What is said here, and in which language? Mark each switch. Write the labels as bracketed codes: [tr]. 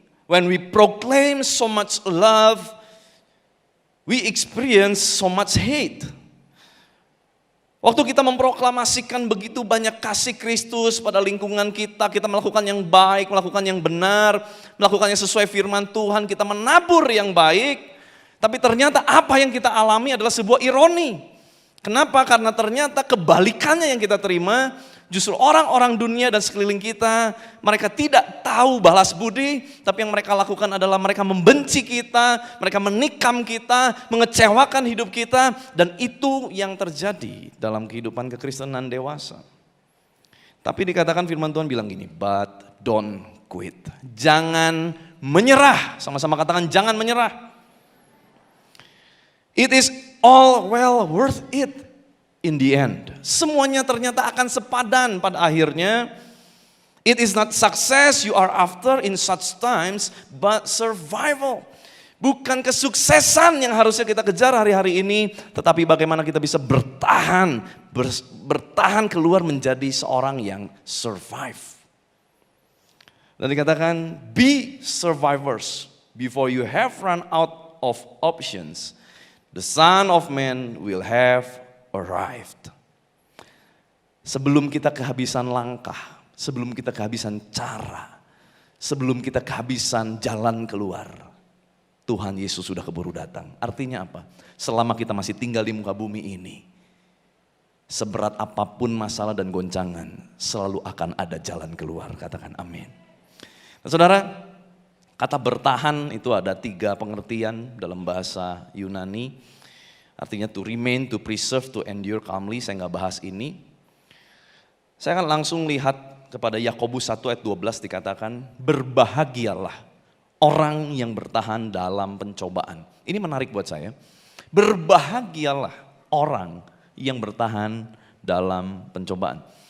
[en] When we proclaim so much love, we experience so much hate. [id] Waktu kita memproklamasikan begitu banyak kasih Kristus pada lingkungan kita, kita melakukan yang baik, melakukan yang benar, melakukan yang sesuai firman Tuhan, kita menabur yang baik. Tapi ternyata apa yang kita alami adalah sebuah ironi. Kenapa? Karena ternyata kebalikannya yang kita terima, justru orang-orang dunia dan sekeliling kita, mereka tidak tahu balas budi, tapi yang mereka lakukan adalah mereka membenci kita, mereka menikam kita, mengecewakan hidup kita, dan itu yang terjadi dalam kehidupan kekristenan dewasa. Tapi dikatakan firman Tuhan bilang gini, [en] but don't quit. [id] Jangan menyerah, sama-sama katakan jangan menyerah. [en] It is all well worth it in the end. [id] Semuanya ternyata akan sepadan pada akhirnya. [en] It is not success you are after in such times, but survival. [id] Bukan kesuksesan yang harusnya kita kejar hari-hari ini, tetapi bagaimana kita bisa bertahan, bertahan keluar menjadi seorang yang survive. Dan dikatakan, [en] be survivors before you have run out of options. The Son of Man will have arrived. [id] Sebelum kita kehabisan langkah, sebelum kita kehabisan cara, sebelum kita kehabisan jalan keluar, Tuhan Yesus sudah keburu datang. Artinya apa? Selama kita masih tinggal di muka bumi ini, seberat apapun masalah dan goncangan, selalu akan ada jalan keluar. Katakan amin. Nah, saudara, kata bertahan itu ada 3 pengertian dalam bahasa Yunani. Artinya [en] to remain, to preserve, to endure calmly. [id] Saya nggak bahas ini. Saya akan langsung lihat kepada Yakobus 1 ayat 12 dikatakan, berbahagialah orang yang bertahan dalam pencobaan. Ini menarik buat saya. Berbahagialah orang yang bertahan dalam pencobaan.